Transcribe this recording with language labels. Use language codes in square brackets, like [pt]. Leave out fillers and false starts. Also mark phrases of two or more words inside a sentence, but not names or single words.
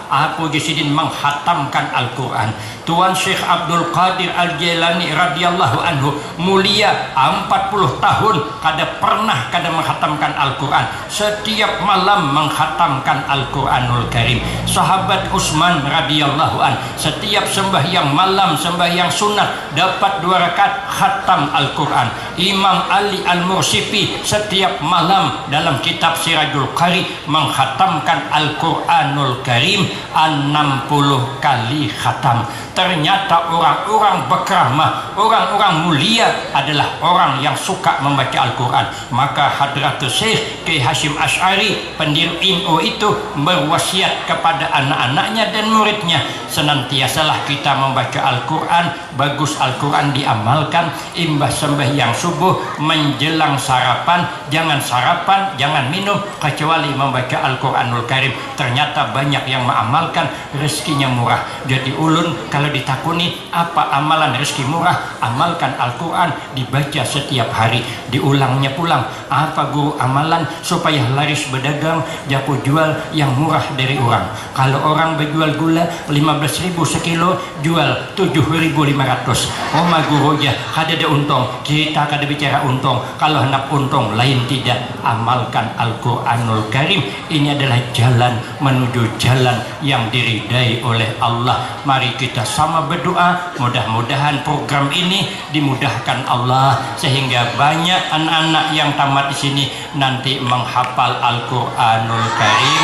[id] Aku Sidin menghatamkan Al-Quran. Tuan Syekh Abdul Qadir Al-Jailani [ar] رضي الله عنه [id] mulia 40 tahun kada menghatamkan Al-Quran. Setiap malam menghatamkan Al-Quranul Karim. Sahabat Utsman [ar] رضي الله عن [id] setiap sembahyang malam, sembahyang sunat dapat 2 rakaat khatam Al-Quran. Imam Ali Al-Mursifi setiap malam dalam kitab Sirajul Qari menghatamkan Al-Quranul Karim 60 kali khatam. Ternyata orang-orang berkeramah, orang-orang mulia adalah orang yang suka membaca Al-Quran. Maka Hadratus Syekh Kiai Hasyim Asy'ari pendiri NU itu berwasiat kepada anak-anaknya dan muridnya, senantiasalah kita membaca Al-Quran. Bagus Al-Quran diamalkan. Imbah sembahyang subuh menjelang sarapan, jangan sarapan, jangan minum kecuali membaca Al-Quranul Karim. Ternyata banyak yang mengamalkan, rezekinya murah. Jadi ulun kalau ditakuni apa amalan rezeki murah, amalkan Al-Quran, dibaca setiap hari, diulangnya pulang. Apa guru amalan supaya laris berdagang, jago jual yang murah dari orang. Kalau orang berjual gula 15.000 sekilo, jual 7.500. Oma guru ya kada ada untung, kita kada bicara untung. Kalau hendak untung lain tidak, amalkan Al-Quranul Karim. Ini adalah jalan menuju jalan yang diridai oleh Allah. Mari kita sama berdoa, mudah-mudahan program ini dimudahkan Allah sehingga banyak anak-anak yang tamat di sini nanti menghafal Al-Quranul Karim.